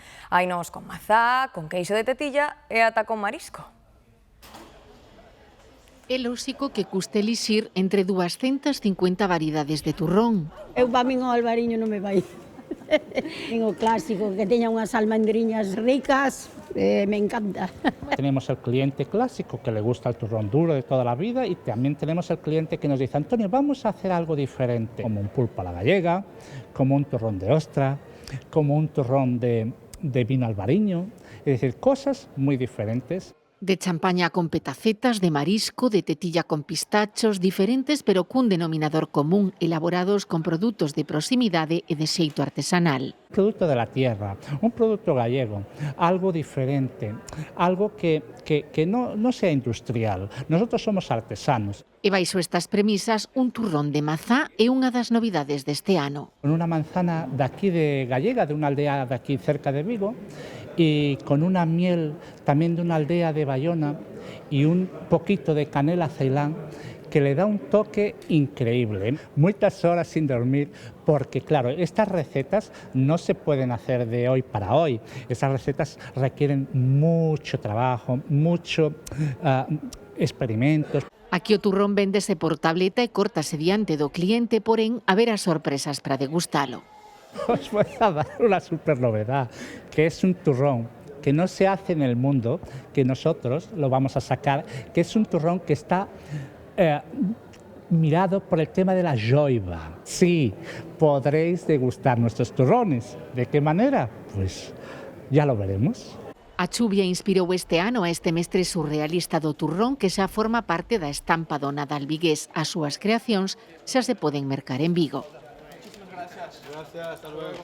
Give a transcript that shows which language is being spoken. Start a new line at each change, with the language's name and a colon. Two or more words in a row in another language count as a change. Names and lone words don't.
Galician: Hainos con mazá, con queixo de tetilla e ata con marisco. É lóxico que custe elixir entre 250 variedades de turrón. Eu para min o albariño non me vai.
Spanish: Tengo clásico,
Galician: que teña unhas almendriñas ricas,
Spanish: me encanta. Tenemos el cliente clásico que le gusta el turrón duro de toda la vida y también tenemos el cliente que nos dice, Antonio, vamos a hacer algo diferente, como un pulpo a la gallega, como un turrón de ostra, como un turrón de vino albariño, es decir, cosas muy diferentes.
Galician: De champaña con petacetas, de marisco, de tetilla con pistachos, diferentes pero cun denominador común, elaborados con produtos de proximidade e de xeito artesanal.
Spanish: Producto de la tierra, un producto gallego, algo diferente, algo que no sea industrial. Nosotros somos artesanos.
Galician: E baixo estas premisas, un turrón de mazá é unha das novidades deste ano.
Spanish: Con una manzana de aquí de gallega, de una aldea de aquí cerca de Vigo, y con una miel también de una aldea de Baiona y un poquito de canela ceilán que le da un toque increíble. Muchas horas sin dormir porque, claro, estas recetas no se pueden hacer de hoy para hoy. Esas recetas requieren mucho trabajo, mucho experimentos.
Galician: Aquí o turrón véndese por tableta e córtase diante do cliente, porén, haberá sorpresas para degustalo.
Spanish: Os voy a dar una super novedad, que es un turrón que no se hace en el mundo, que nosotros lo vamos a sacar, que es un turrón que está mirado por el tema de la joiva. Sí, podréis degustar nuestros turrones. ¿De qué manera? Pues ya lo veremos.
Galician: A chuvia inspirou este ano a este mestre surrealista do turrón que xa forma parte da estampa do Nadal vigués. As súas creacións xa se poden mercar en Vigo.
Spanish: Gracias, hasta luego.